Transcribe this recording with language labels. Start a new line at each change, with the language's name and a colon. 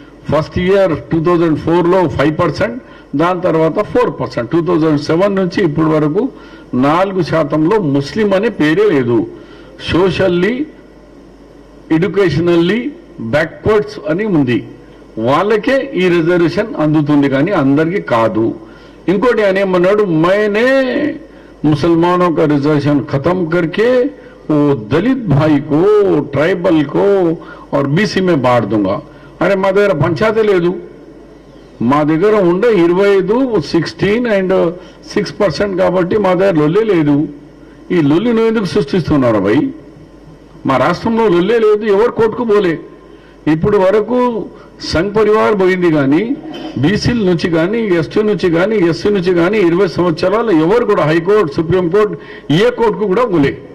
Telugu: First year 2004లో 5%, దాని తర్వాత 4%. 2007 నుంచి ఇప్పటి వరకు 4%లో ముస్లిం అనే పేరే లేదు. సోషల్లీ ఎడ్యుకేషనల్లీ బ్యాక్వర్డ్స్ అని ఉంది, వాళ్ళకే ఈ రిజర్వేషన్ అందుతుంది కానీ అందరికీ కాదు. ఇంకోటి ఆయన ఏమన్నాడు,
Hindi: मैंने मुसलमानों का रिजर्वेशन खत्म करके वो दलित भाई को, ट्राइबल को और बीसी में बांट दूंगा.
Telugu: अरे మా దగ్గర పంచాయతీ లేదు, మా దగ్గర ఉండే 25, 16 and 6% కాబట్టి మా దగ్గర లొల్లి లేదు. ఈ లొల్లి నువ్వు ఎందుకు సృష్టిస్తున్నావు భయ్? మా రాష్ట్రంలో లొల్లే లేదు, ఎవరు కోర్టుకు పోలే. ఇప్పుడు వరకు సంఘ్ పరివార్ పోయింది కానీ బీసీల నుంచి కానీ ఎస్టీ నుంచి కానీ ఎస్సీ నుంచి కానీ 20 సంవత్సరాలు ఎవరు కూడా హైకోర్టు, సుప్రీంకోర్టు, ఏ కోర్టుకు కూడా పోలే.